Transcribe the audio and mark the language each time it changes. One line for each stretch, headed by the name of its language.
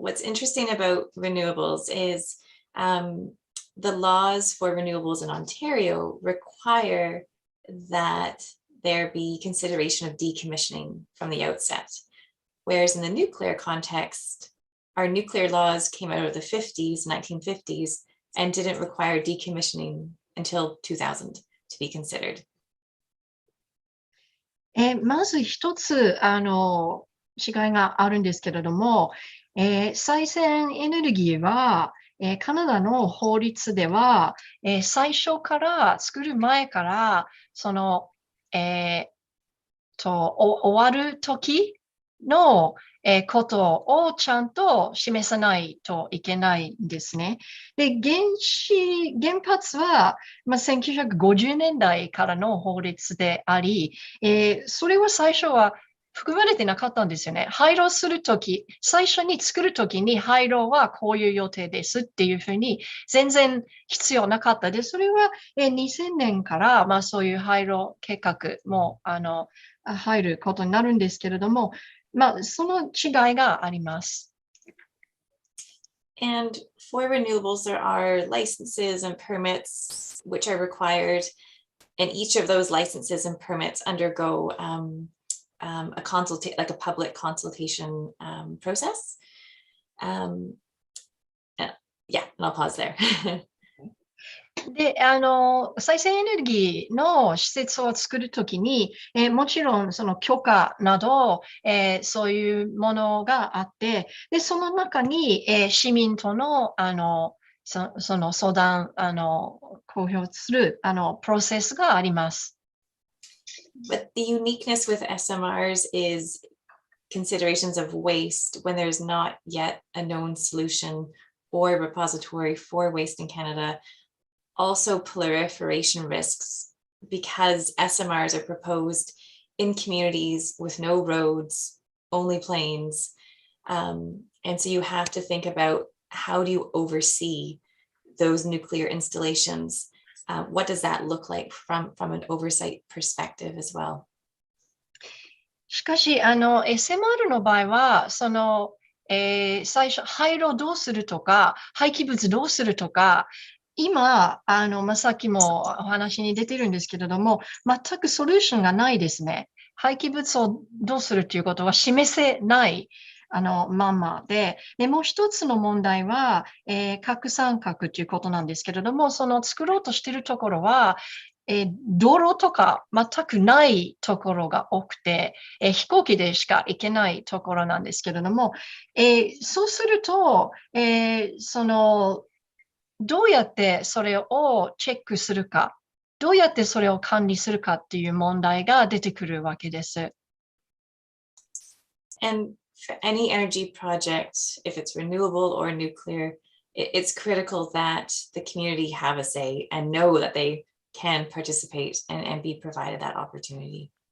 English: What's interesting about renewables is the laws for renewables in Ontario require that there be consideration of decommissioning from the outset. Whereas in the nuclear context, our nuclear laws came out of the 1950s, and didn't require decommissioning until 2000. to be considered?
Japanese: まず一つ、違いがあるんですけれども、再生エネルギーは、カナダの法律では、最初から作る前から、終わる時の、ことをちゃんと示さないといけないんですね。で、原発は、1950年代からの法律であり、それは最初は含まれてなかったんですよね。廃炉するとき、最初に作るときに廃炉はこういう予定ですっていうふうに全然必要なかったです。それは2000年から、そういう廃炉計画も入ることになるんですけれども、その違いがあります。
English: And for renewables, there are licenses and permits which are required, and each of those licenses and permits undergo like a public consultation process. Yeah, and I'll pause there.
Japanese: で、再生エネルギーの施設を作るときに、もちろんその許可など、そういうものがあって、で、その中に、市民との、その相談、公表する、プロセスがあります。
English: But the uniqueness with SMRs is considerations of waste when there's not yet a known solution or repository for waste in Canada. Also proliferation risks, because SMRs are proposed in communities with no roads, only plains. And so you have to think about, how do you oversee those nuclear installations? What does that look like from an oversight perspective as well?
Japanese: しかし、SMR の場合は、最初、廃炉どうするとか、廃棄物どうするとか、今、さっきもお話に出てるんですけれども、全くソリューションがないですね。廃棄物をどうするということは示せない、ままで、もう一つの問題は、核三角ということなんですけれども、作ろうとしているところは、道路とか全くないところが多くて、飛行機でしか行けないところなんですけれども、そうすると、どうやってそれをチェックするか、どうやってそれを管理するかっていう問題が出てくるわけです。
English: And for any energy project, if it's renewable or nuclear, it's critical that the community have a say and know that they can participate and be provided that opportunity.